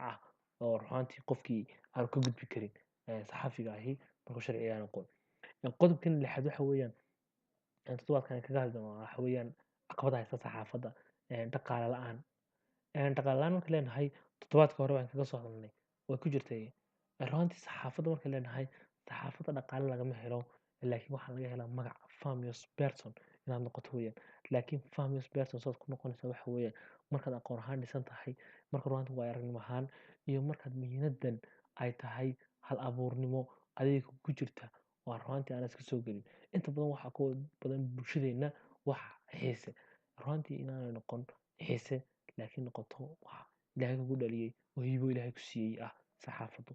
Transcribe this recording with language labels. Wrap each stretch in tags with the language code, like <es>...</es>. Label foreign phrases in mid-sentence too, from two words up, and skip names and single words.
<so>ah oo runaantii qofkii aanu ka gudbi karin saxafiga ahi markuu sharciga aan aqoon qodobkan lixaad waxa weeyaan toddobaadkan kaga hadli doonaa waxa weeyaan caqabadaha haysta saxaafadda dhaqaale la'aan dhaqaale la'aan marka leenahay toddobaadka hore waan kaga soo hadalnay way ku jirtay runaantii saxaafadda marka leenahay saxaafadda dhaqaale lagama helo laakiin waxaa laga helaa magaca</so> <en>famous person</en> <so>inaad noqoto weeyaan. Laakiin</so> <en>famous person</en> <so>saad ku noqonaysaa waxa weeyaan markaad aqoon ahaan dhisan tahay, marka runaantii waa aragnimo ahaan, iyo markaad muhiimadan ay tahay hal abuurnimo adiga ku jirta oo aan runaantii aan iska soo gelin. Inta badan waxaa ku badan bulshadeena wax xiise. Runaantii inaanay noqon xiise laakiin noqoto wax ilaahay kugu dhaliyay oo hibo ilaahay ku siiyey ah saxaafaddu.</so>